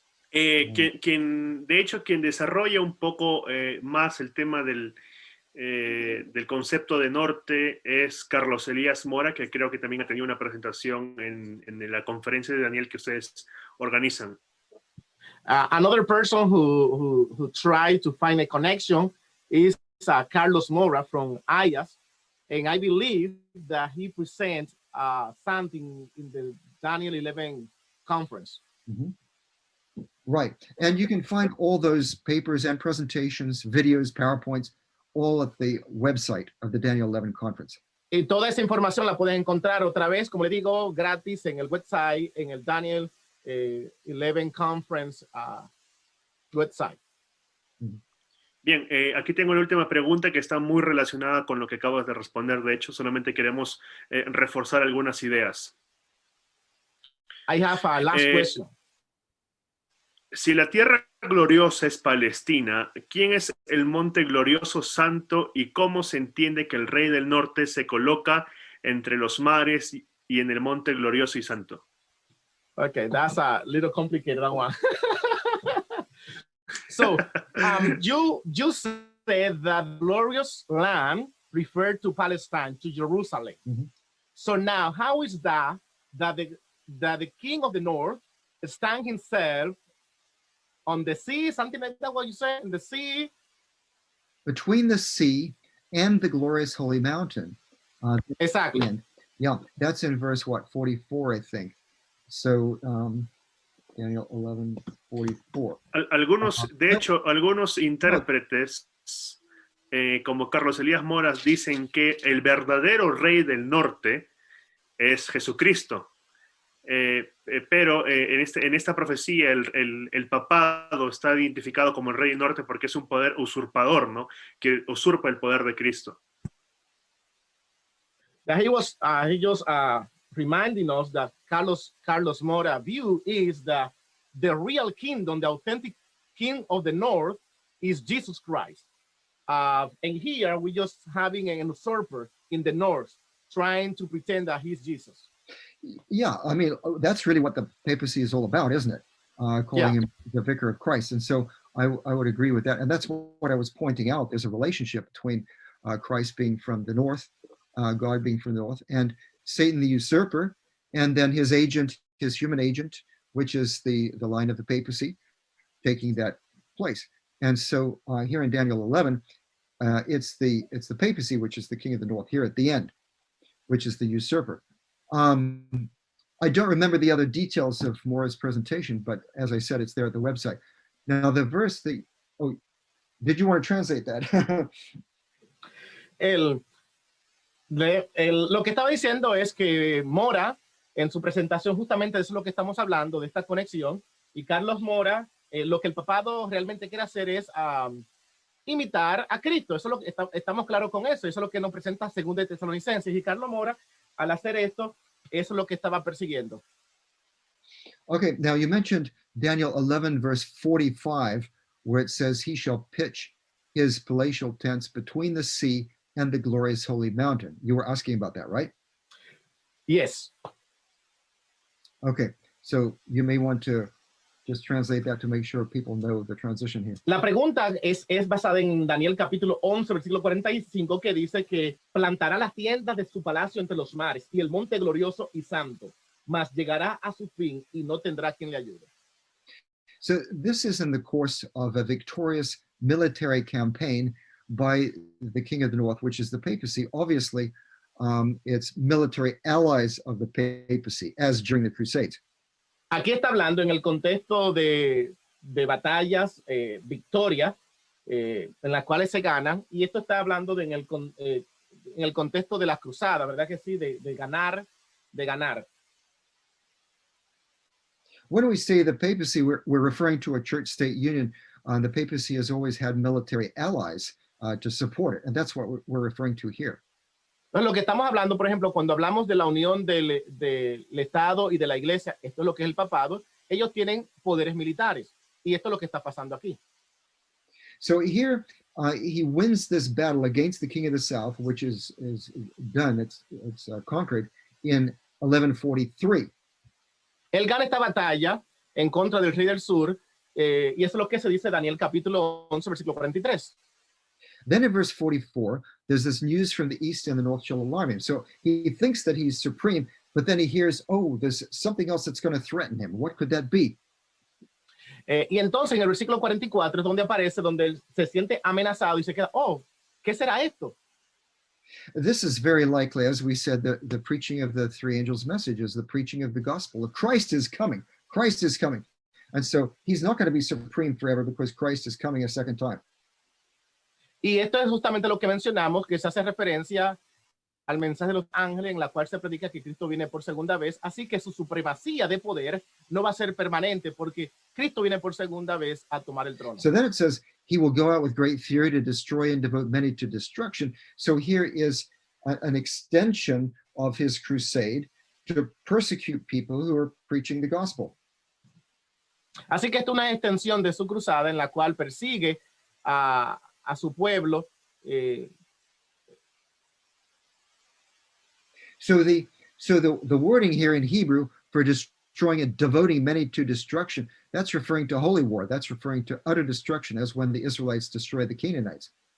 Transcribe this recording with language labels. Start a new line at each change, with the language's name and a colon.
Spanish: Quien desarrolla un poco más el tema del concepto de norte es Carlos Elías Mora, que creo que también ha tenido una presentación en la conferencia de Daniel que ustedes organizan.
English: Another person who tried to find a connection is Carlos Mora from IAS, and I believe that he presents something in the Daniel 11 conference. Mm-hmm. Right, and you can find all those papers and presentations, videos, PowerPoints, all at the website of the Daniel 11 conference.
Spanish: Y toda esa información la pueden encontrar otra vez, como le digo, gratis en el website, en el Daniel 11 conference website. Bien, aquí tengo la última pregunta que está muy relacionada con lo que acabas de responder. De hecho, solamente queremos reforzar algunas ideas.
English: I have a last question.
Spanish: Si la tierra gloriosa es Palestina, ¿quién es el monte glorioso santo y cómo se entiende que el rey del norte se coloca entre los mares y en el monte glorioso y santo?
English: Okay, that's a little complicated one. So, you said that glorious land referred to Palestine, to Jerusalem. Mm-hmm. So now, how is that the king of the north stands himself on the sea, something like that, what you say, in the sea? Between the sea and the glorious holy mountain. Exactly. Yeah, that's in verse, 44, I think. So, Daniel 11:44.
Spanish: Algunos intérpretes, como Carlos Elías Moras, dicen que el verdadero rey del norte es Jesucristo. Pero en esta profecía el papado está identificado como el rey del norte porque es un poder usurpador, ¿no? Que usurpa el poder de Cristo.
English: That he just reminding us that Carlos Mora view is that the real kingdom, the authentic king of the north is Jesus Christ. And here we just having an usurper in the north trying to pretend that he's Jesus. Yeah, I mean, that's really what the papacy is all about, isn't it? Calling him the vicar of Christ. And so I would agree with that. And that's what I was pointing out. There's a relationship between Christ being from the north, God being from the north, and Satan the usurper, and then his agent, his human agent, which is the line of the papacy, taking that place. And so here in Daniel 11, it's the papacy, which is the king of the north here at the end, which is the usurper. I don't remember the other details of Mora's presentation, but as I said, it's there at the website. Now the verse, did you want to translate that?
Spanish: Lo que estaba diciendo es que Mora, en su presentación, justamente eso es lo que estamos hablando, de esta conexión, y Carlos Mora, lo que el papado realmente quiere hacer es imitar a Cristo. Eso es lo que estamos claros con eso. Eso es lo que nos presenta Segunda de Tesalonicenses. Y Carlos Mora, al hacer esto, eso es lo que estaba persiguiendo.
English: Okay, now you mentioned Daniel 11, verse 45, where it says, he shall pitch his palatial tents between the sea and the glorious holy mountain. You were asking about that, right? Yes. Okay, so you may want to just translate that to make sure people know the transition here.
Spanish: La pregunta es basada en Daniel capítulo 11, versículo 45, que dice que plantará las tiendas de su palacio entre los mares y el monte glorioso y santo, mas llegará a su fin y no tendrá quien le ayude.
English: So this is in the course of a victorious military campaign by the king of the north, which is the papacy. Obviously, it's military allies of the papacy, as during the Crusades.
Spanish: Aquí está hablando en el contexto de batallas, victorias, en las cuales se ganan, y esto está hablando en el contexto de las cruzadas, ¿verdad que sí? De ganar.
English: When we say the papacy, we're referring to a church-state union. The papacy has always had military allies to support it, and that's what we're referring to here.
Spanish: Entonces, lo que estamos hablando, por ejemplo, cuando hablamos de la unión del Estado y de la Iglesia, esto es lo que es el papado, ellos tienen poderes militares, y esto es lo que está pasando aquí.
English: So here, he wins this battle against the king of the south, which is done, it's conquered in 1143.
Spanish: Él gana esta batalla en contra del rey del sur, y eso es lo que se dice Daniel capítulo 11, versículo 43.
English: Then in verse 44, there's this news from the east and the north shall alarm him. So he thinks that he's supreme, but then he hears, oh, there's something else that's going to threaten him. What could that be?
Spanish: Y entonces en el versículo 44 es donde aparece, donde él se siente amenazado y se queda, oh, ¿qué será esto?
English: This is very likely, as we said, the preaching of the three angels' messages, the preaching of the gospel. Christ is coming. Christ is coming. And so he's not going to be supreme forever because Christ is coming a second time.
Spanish: Y esto es justamente lo que mencionamos, que se hace referencia al mensaje de los ángeles en la cual se predica que Cristo viene por segunda vez, así que su supremacía de poder no va a ser permanente porque Cristo viene por segunda vez a tomar el trono.
English: So then it says, he will go out with great fury to destroy and devote many to destruction. So here is an extension of his crusade to persecute people who are preaching the gospel.
Spanish: Así que esta es una extensión de su cruzada en la cual persigue a su pueblo.
English: So the wording here in Hebrew for destroying and devoting many to destruction, that's referring to holy war. That's referring to utter destruction, as when the Israelites destroyed the Canaanites.